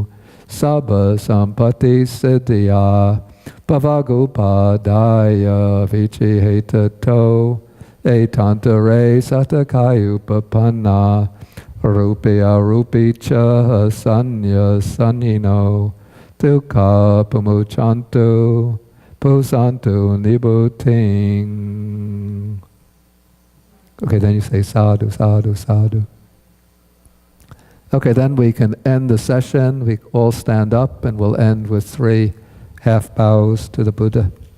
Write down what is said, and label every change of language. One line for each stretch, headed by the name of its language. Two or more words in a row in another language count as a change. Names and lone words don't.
Pali: sabba sampati siddhya bhavagupadaya vichihetato etantare satakayupapanna rupya rupicha sanya sanino dukkha pamuchantu pusantu nibuting.
English: Okay, then you say
Pali: sadhu, sadhu, sadhu.
English: Okay, then we can end the session. We all stand up and we'll end with 3 half bows to the Buddha.